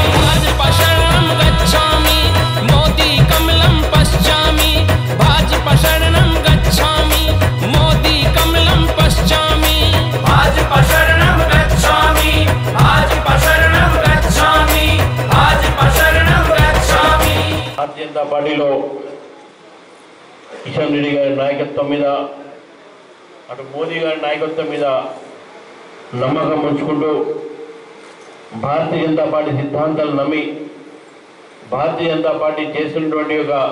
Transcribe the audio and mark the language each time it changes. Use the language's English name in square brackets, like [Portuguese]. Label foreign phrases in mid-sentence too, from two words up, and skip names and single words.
[Sanskrit] भाजपा शरणं गच्छामि, मोदी कमलं पश्यामि, भाजपा शरणं गच्छामि, मोदी कमलं पश्यामि, भाजपा शरणं गच्छामि, भाजपा शरणं गच्छामि, भाजपा शरणं गच्छामि। [Telugu] भारतीय जनता పార్టీలో కిషన్ రెడ్డి గారి నాయకత్వం మీద అటు మోదీ గారి నాయకత్వం మీద నమ్మకం ఉంచుకుంటూ భారతీయ జనతా పార్టీ సిద్ధాంతాలు నమ్మి భారతీయ జనతా పార్టీ చేస్తున్నటువంటి ఒక